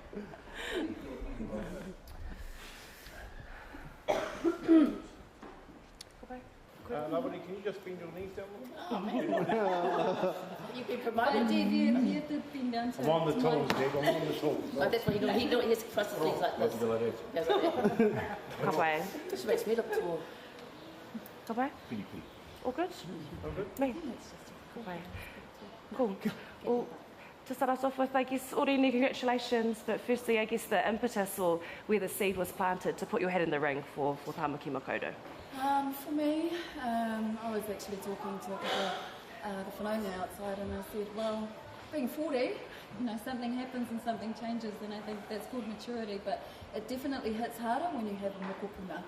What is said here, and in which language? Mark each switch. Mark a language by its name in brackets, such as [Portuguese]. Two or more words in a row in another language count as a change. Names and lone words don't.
[English] Lovely, can you just bend your knees down a little? You've been promoted. I'm on the tools, Deb. I'm on the tools. Oh, that's what he has crusted things like this. That's like that. Goes like that. [Māori] ka pai. [English] This makes me look tall. [Māori] Ka pai? [English] Pretty please. All good? All good? [Māori] Me? Ka pai. [English] Cool. Well, to start us off with, I guess, Oriini, congratulations, but firstly, I guess the impetus or where the seed was planted to put your head in the ring for Tāmaki Makaurau. For me, I was actually talking to the whanaunga outside, and I said, well, being 40, something happens and something changes, and I think that's called maturity, but it definitely hits harder when you have a mokopuna.